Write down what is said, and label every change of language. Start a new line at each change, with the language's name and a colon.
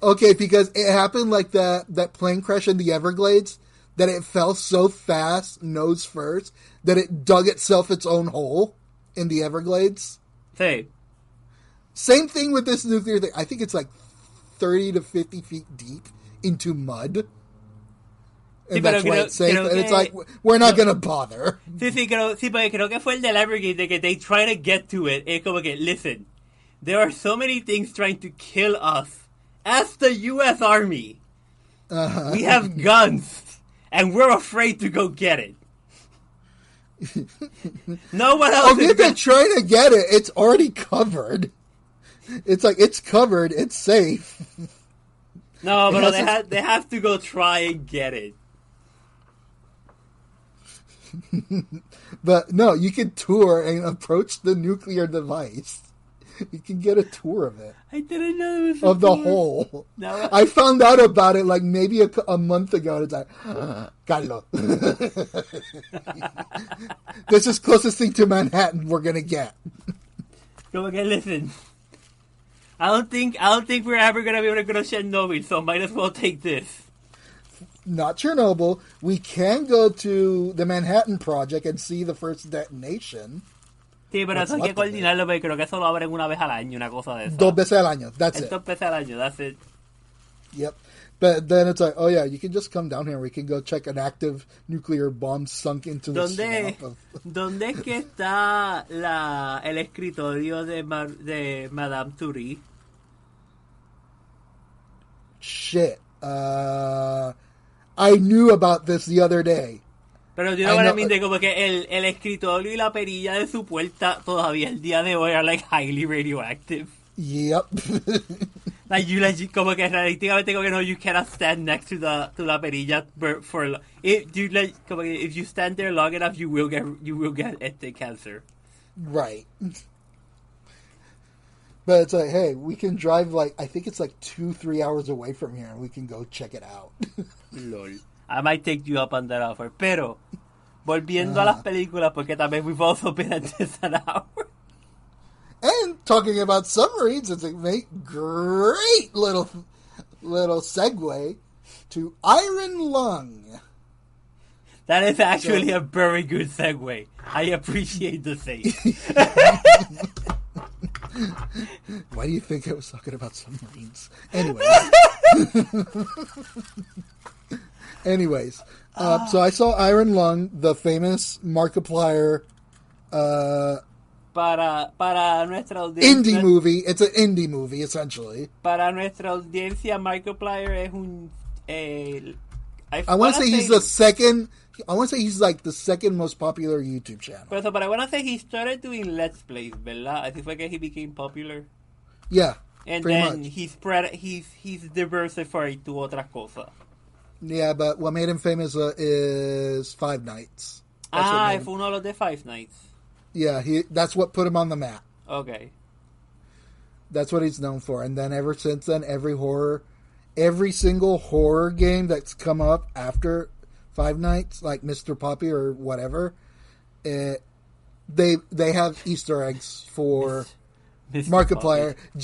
English: Okay, because it happened like that plane crash in the Everglades, that it fell so fast, nose first, that it dug itself its own hole in the Everglades.
Spanish: Sí.
English: Same thing with this nuclear thing. I think it's like 30 to 50 feet deep into mud. And that's why it's safe. And it's like, we're not going to bother.
Spanish: Sí, porque creo que fue el del Everglades de que
English: they try to get to it.
Spanish: Es como que,
English: listen, there are so many things trying to kill us as the U.S. Army. Uh-huh. We have guns, and we're afraid to go get it. No one else if they're trying to get it, it's already covered. It's like, it's covered, it's safe. No, but they have to go try and get it. But no, you can tour and approach the nuclear device. You can get a tour of it. I didn't know it was of the hole. No. I found out about it like maybe a month ago. It's like, Carlos. This is closest thing to Manhattan we're gonna get. So okay, listen. I don't think we're ever gonna be able to go to Chernobyl, so might as well take this. Not Chernobyl. We can go to the Manhattan Project and see the first detonation.
Spanish: Sí, pero eso hay que coordinarlo porque creo que eso lo abren una vez al año, una cosa de eso. 2 veces al año.
English: That's it.
Spanish: 2 veces al año.
English: That's it. Yep. But then it's like, oh yeah, you can just come down here. We can go check an active nuclear bomb sunk into the swamp.
Spanish: ¿Dónde es que está el escritorio de Madame Curie?
English: Shit. I knew about this the other day.
Spanish: Pero yo no me de como que el escritorio y la perilla de su puerta todavía el día de hoy
English: are like highly radioactive. Yep. Like you like
Spanish: como que realísticamente como que no,
English: you cannot stand next to
Spanish: la perilla
English: for if you stand there long enough you will get cancer. Right. But it's like, hey, we can drive I think it's 2-3 hours away from here and we can go check it out. Lol. I might take you up on that offer.
Spanish: Pero, volviendo a las películas, porque también
English: we've also been at this an hour. And talking about submarines, it's a great little segue to Iron Lung. That is actually a very good segue. I appreciate the same. Why do you think I was talking about submarines? Anyways, so I saw Iron Lung, the famous Markiplier
Spanish: para nuestra audiencia.
English: Indie movie. It's an indie movie, essentially.
Spanish: Para nuestra audiencia, Markiplier es un...
English: I want to say he's the second... I want to say he's the second most popular YouTube channel. But I want to say he started doing Let's Plays,
Spanish: ¿verdad? Así fue que
English: he became popular. Yeah, and then much. He's diversified to
Spanish: otras cosas.
English: Yeah, but what made him famous is Five Nights.
Spanish: Fue uno de los de Five Nights.
English: Yeah, that's what put him on the map. Okay. That's what he's known for. And then ever since then, every single horror game that's come up after Five Nights, like Mr. Poppy or whatever, they have Easter eggs for Markiplier.